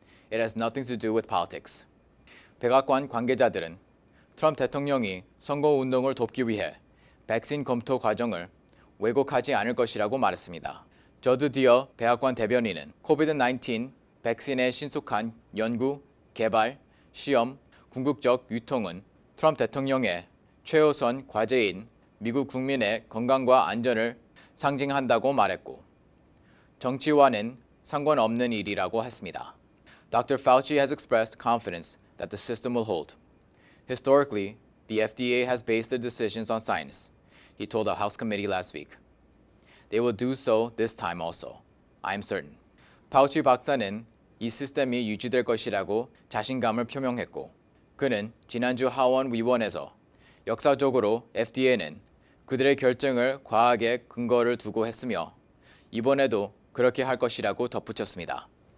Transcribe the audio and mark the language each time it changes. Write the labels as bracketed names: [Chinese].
[English] It has nothing to do with politics. [Korean] 백악관 관계자들은 트럼프 대통령이 선거운동을 돕기 위해 백신 검토 과정을 왜곡하지 않을 것이라고 말했습니다. 저드 디어 백악관 대변인은 COVID-19 백신의 신속한 연구, 개발, 시험, 궁극적 유통은 트럼프 대통령의 최우선 과제인 미국 국민의 건강과 안전을 상징한다고 말했고 정치와는 상관없는 일이라고 했습니다. [English] Dr. Fauci has expressed confidence that the system will hold. Historically, the FDA has based their decisions on science, he told a House committee last week. They will do so this time also. I am certain. [Korean] 파우치 박사는 이 시스템이 유지될 것이라고 자신감을 표명했고 그는 지난주 하원위원회에서 역사적으로 FDA는 그들의 결정을 과학에 근거를 두고 했으며 이번에도 그렇게 할 것이라고 덧붙였습니다.